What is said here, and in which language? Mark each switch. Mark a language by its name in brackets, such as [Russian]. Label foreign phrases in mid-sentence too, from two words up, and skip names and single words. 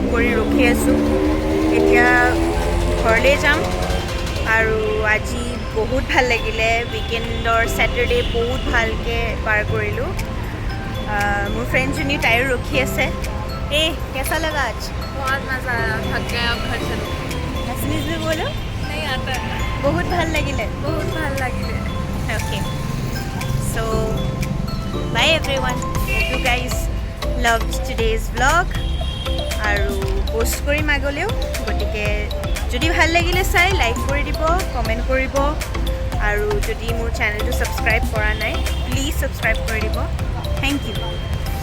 [Assamese] কৰি ৰখি আছোঁ এতিয়া ঘৰলৈ যাম আৰু আজি বহুত ভাল লাগিলে [English] weekend Saturday [Assamese] বহুত ভালকৈ পাৰ কৰিলোঁ মোৰ ফ্ৰেণ্ডজনী তাইও ৰখি আছে [Hindi] कैसा लगा आज बहुत मज़ा आया थक गए अब घर चलो असमीज में बोलो नहीं आता है [Assamese] बहुत ভাল লাগিলে बहुत ভাল लगे [English] everyone. Hope you guys loved today's vlog. [Assamese] আৰু পোষ্ট কৰিম আগলৈও, গতিকে যদি ভাল লাগিলে চাই লাইক কৰি দিব, কমেণ্ট কৰিব, আৰু যদি মোৰ চেনেলটো ছাবস্ক্ৰাইব কৰা নাই প্লিজ ছাবস্ক্ৰাইব কৰি দিব। [English] thank you.